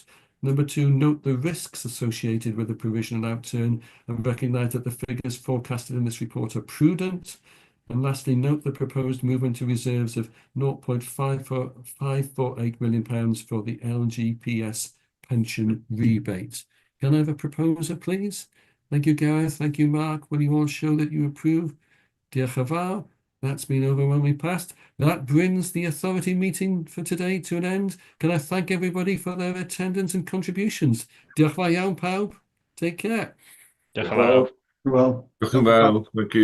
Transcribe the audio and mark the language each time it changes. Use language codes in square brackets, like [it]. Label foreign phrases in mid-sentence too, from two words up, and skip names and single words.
[en] Number two, note the risks associated with the provisional outturn and recognise that the figures forecasted in this report are prudent. And lastly, note the proposed movement to reserves of £0.548 million for the LGPS pension rebate. Can I have a proposer, please? Thank you, Gareth. Thank you, Mark. Will you all show that you approve? [cy] Diolch yn fawr. [en] That's been overwhelmingly passed. That brings the authority meeting for today to an end. Can I thank everybody for their attendance and contributions? [cy] Diolch yn fawr iawn, pawb. [en] Take care. [cy] Diolch yn fawr. [en] Well. [cy] Diolch yn fawr. [en] Thank you.